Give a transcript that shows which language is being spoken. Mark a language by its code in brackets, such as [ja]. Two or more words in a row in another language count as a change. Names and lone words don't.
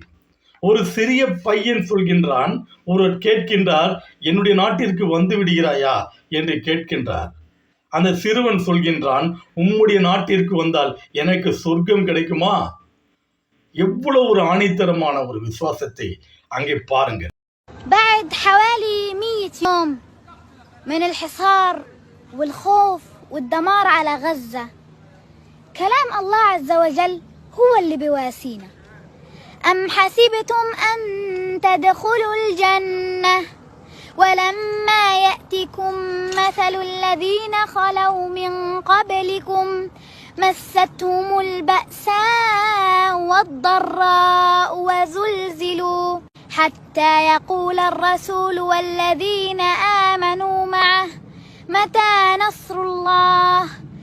[ta] ஒரு சிறிய பையன் சொல்கின்றான், ஒருவர் கேட்கின்றார், என்னுடைய நாட்டிற்கு வந்து விடுகிறாயா என்று கேட்கின்றார். அந்த சிறுவன் சொல்கின்றான், உம்முடைய நாட்டிற்கு வந்தால் எனக்கு சொர்க்கம் கிடைக்குமா? எவ்வளவு ஒரு ஆணித்தரமான ஒரு விசுவாசத்தை அங்கே பாருங்கள். [ar] بعد حوالي 100 يوم من الحصار والخوف والدمار على غزة، كلام الله عز وجل هو اللي بيواسينا. أم حسبتم أن تدخلوا الجنة ولما يأتكم مثل الذين خلوا من قبلكم مستهم البأساء والضراء وزلزلوا حتى يقول الرسول والذين آمنوا معه متى نصر الله